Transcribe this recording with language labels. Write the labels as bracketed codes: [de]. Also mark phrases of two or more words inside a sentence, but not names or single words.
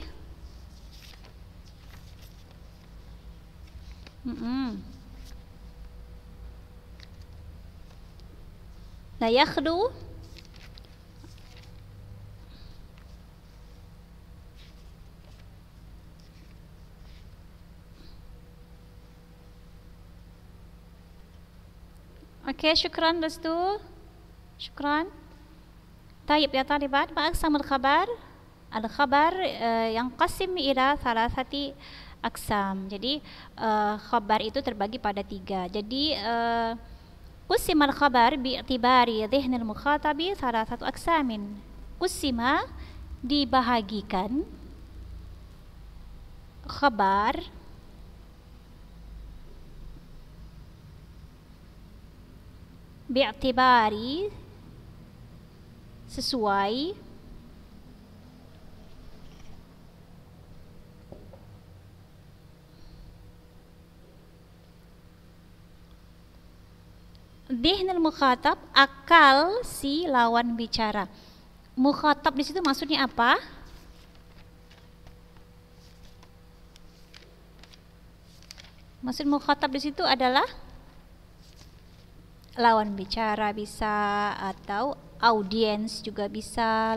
[ar] لا يخلو اوكي شكرا رستو شكرا. طيب يا طالبات ما أقسام الخبر؟ الخبر ينقسم إلى 3 أقسام. [id] Jadi khabar itu terbagi pada 3. [ar] Jadi قسم الخبر باعتبار ذهن المخاطب ثلاثة أقسام. [id] Qusima dibahagikan [ar] خبر باعتبار [id] sesuai [ar] ذهن المخاطب, [id] akal si lawan bicara. Mukhatab di situ maksudnya apa? Maksud mukhatab di situ adalah lawan bicara bisa, atau audiens juga bisa.